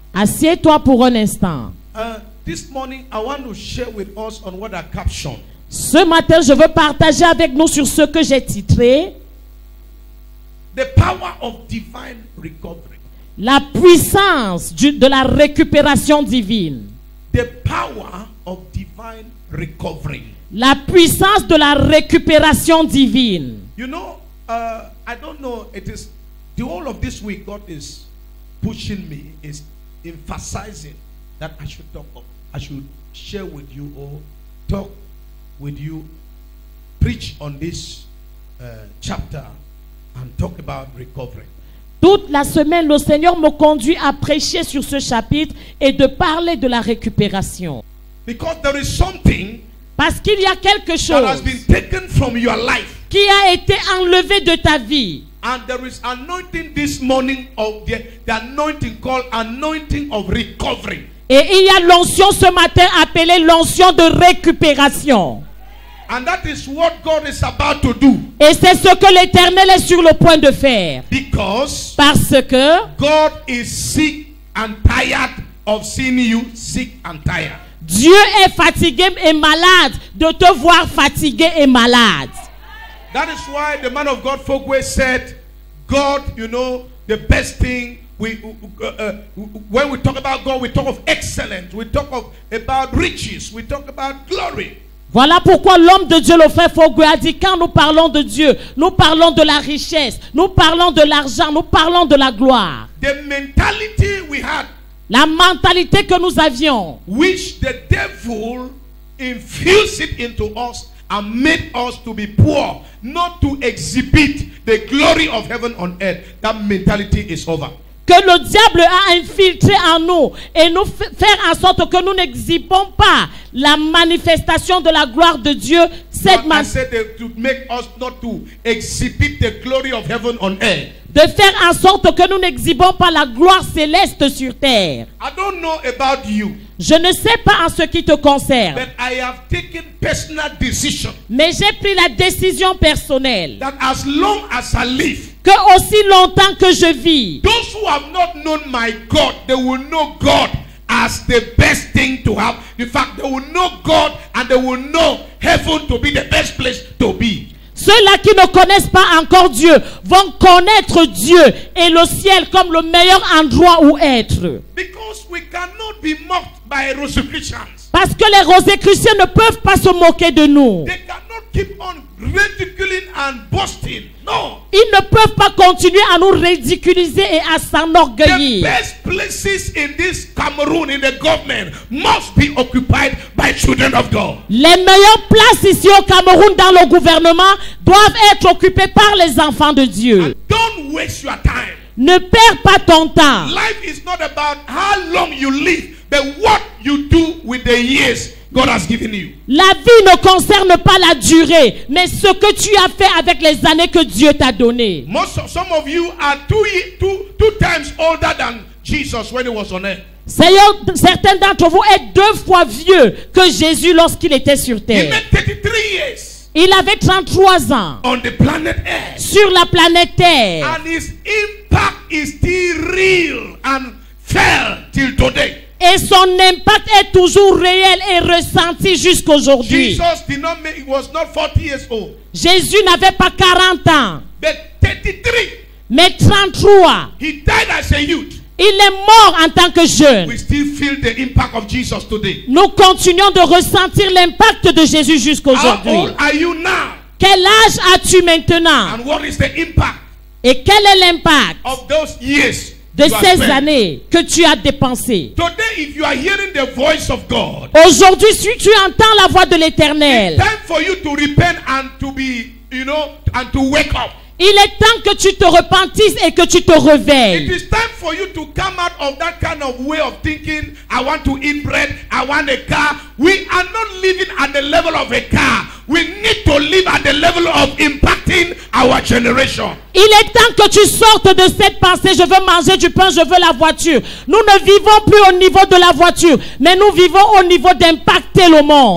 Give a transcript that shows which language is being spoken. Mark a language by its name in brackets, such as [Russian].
[French] Assieds-toi pour un instant. [English] This morning, I want to share with us on what I captioned. [French] Ce matin, je veux partager avec nous sur ce que j'ai titré [English] The power of divine recovery. [French] la puissance de la récupération divine. [English] The power of divine recovery. [French] La puissance de la récupération divine. [English] You know, I don't know, it is the whole of this week God is pushing me, is emphasizing that I should talk of, I should share with you or talk with you, preach on this chapter and talk about recovery. [French] Toute la semaine, le Seigneur me conduit à prêcher sur ce chapitre et de parler de la récupération. [English] Because there is something [French] Parce qu'il y a quelque [English] that has been taken from your life. [French] qui a été enlevé de ta vie. [English] And there is anointing this morning of the anointing called anointing of recovery. [French] Et il y a l'onction ce matin appelée l'onction de récupération. [English] And that is what God is about to do. [French] Et c'est ce que l'Éternel est sur le point de faire. [English] Because [French] Parce que [English] God is sick and tired of seeing you sick and tired. [French] Dieu est fatigué et malade de te voir fatigué et malade. [English] That is why the man of God Fogwe said, God, you know, the best thing, when we talk about God, we talk of excellence, we talk about riches, we talk about glory. [French] Voilà pourquoi l'homme de Dieu, le frère Fogwe, a dit, quand nous parlons de Dieu, nous parlons de la richesse, nous parlons de l'argent, nous parlons de la gloire. [English] The mentality we had, [French] La mentalité que nous avions, [English] which the devil infused it into us and made us to be poor, not to exhibit the glory of heaven on earth, that mentality is over. [French] que le diable a infiltré en nous et nous faire en sorte que nous n'exhibons pas la manifestation de la gloire de Dieu. Cette [English] I said to make us not to exhibit the glory of heaven on earth. [French] de faire en sorte que nous n'exhibons pas la gloire céleste sur terre. [English] I don't know about you, [French] Je ne sais pas en ce qui te concerne, [English] but I have taken personal decision [French] mais j'ai pris la décision personnelle [English] that as long as I live, [French] que aussi longtemps que je vis, [English] those who have not known my God, they will know God as the best thing to have. In fact, they will know God and they will know heaven to be the best place to be. [French] ceux-là qui ne connaissent pas encore Dieu vont connaître Dieu et le ciel comme le meilleur endroit où être. [English] Because we cannot be mocked by Rosicrucians. [French] Parce que les Rosicruciens ne peuvent pas se moquer de nous. [English] They cannot keep on ridiculing and boasting. No. [French] Ils ne peuvent pas continuer à nous ridiculiser et à [English] The [French] s'enorgueillir. [English] best places in this Cameroon, in the government, must be occupied by children of God. [French] Les meilleures places ici au Cameroun dans le gouvernement doivent être occupées par les enfants de Dieu. [English] And don't waste your time. [French] Ne perds pas ton temps. [English] Life is not about how long you live, but what you do with the years God has given you. [French] La vie ne concerne pas la durée, mais ce que tu as fait avec les années que Dieu t'a données. [English] Some of you are two times older than Jesus when he was on earth. [French] Certains d'entre vous êtes 2 fois vieux que Jésus lorsqu'il était sur [English] He [French] terre. [English] made 33 years [French] Il avait 33 ans [English] on the planet Earth. [French] sur la planète Terre. [English] And his impact is still real and felt till today. [French] Et son impact est toujours réel et ressenti jusqu'aujourd'hui. [English] Jesus did not make, he was not 40 years old, [French] Jésus n'avait pas 40 ans, [English] but 33. [French] mais 33. [English] He died as a youth. [French] Il est mort en tant que jeune. [English] We still feel the impact of Jesus today. [French] Nous continuons de ressentir l'impact de Jésus [English] How [French] jusqu'aujourd'hui. [English] old are you now? [French] Quel âge as-tu maintenant? [English] And what is the impact [French] Et quel est l'impact [English] of those years [French] de [English] you have [French] ces [English] spent? [French] années que tu as dépensées? [English] Today, if you are hearing the voice of God, [French] Aujourd'hui, si tu entends la voix de l'Éternel, [English] time for you to repent and to be, and to wake up. [French] il est temps que tu te repentisses et que tu te [English] It [French] réveilles. [English] is time for you to come out of that kind of way of thinking. I want to eat bread. I want a car. We are not living at the level of a car. We need to live at the level of impacting our generation. [French] Il est temps que tu sortes de cette pensée, je veux manger du pain, je veux la voiture. Nous ne vivons plus au niveau de la voiture, mais nous vivons au niveau d'impacter le monde.